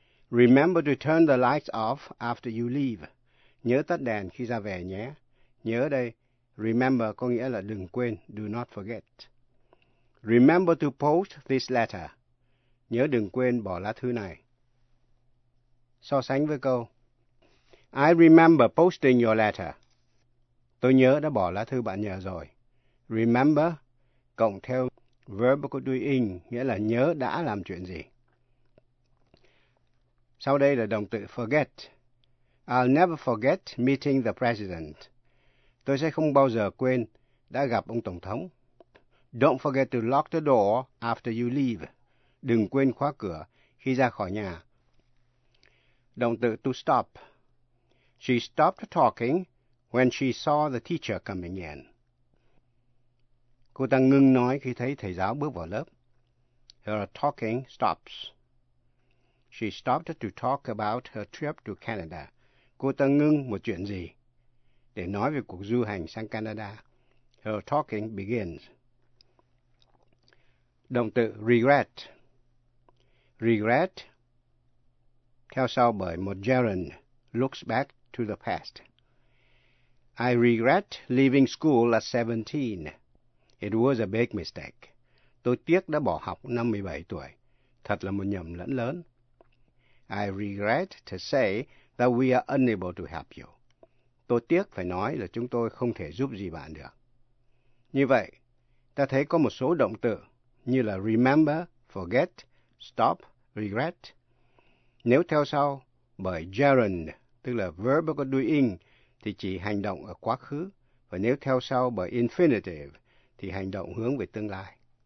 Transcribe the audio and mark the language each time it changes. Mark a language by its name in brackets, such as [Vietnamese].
[English] Remember to turn the lights off after you leave. [Vietnamese] Nhớ tắt đèn khi ra về nhé. Nhớ đây, remember có nghĩa là đừng quên, do not forget. [English] Remember to post this letter. [Vietnamese] Nhớ đừng quên bỏ lá thư này. So sánh với câu, [English] I remember posting your letter. [Vietnamese] Tôi nhớ đã bỏ lá thư bạn nhờ rồi. Remember, cộng theo verb của doing, nghĩa là nhớ đã làm chuyện gì. Sau đây là động từ forget. [English] I'll never forget meeting the president. [Vietnamese] Tôi sẽ không bao giờ quên đã gặp ông Tổng thống. [English] Don't forget to lock the door after you leave. [Vietnamese] Đừng quên khóa cửa khi ra khỏi nhà. Động từ to stop. [English] She stopped talking when she saw the teacher coming in. [Vietnamese] Cô ta ngừng nói khi thấy thầy giáo bước vào lớp. [English] Her talking stops. She stopped to talk about her trip to Canada. [Vietnamese] Cô ta ngừng một chuyện gì để nói về cuộc du hành sang Canada. [English] Her talking begins. [Vietnamese] Động từ regret. Regret theo sau bởi một gerund, [English] looks back to the past. I regret leaving school at 17. It was a big mistake. [Vietnamese] Tôi tiếc đã bỏ học 57 tuổi. Thật là một nhầm lẫn lớn. [English] I regret to say that we are unable to help you. [Vietnamese] Tôi tiếc phải nói là chúng tôi không thể giúp gì bạn được. Như vậy, ta thấy có một số động từ như là remember, forget, stop, regret. Nếu theo sau bởi gerund, tức là verb có doing, thì chỉ hành động ở quá khứ, và nếu theo sau bởi infinitive, thì hành động hướng về tương lai.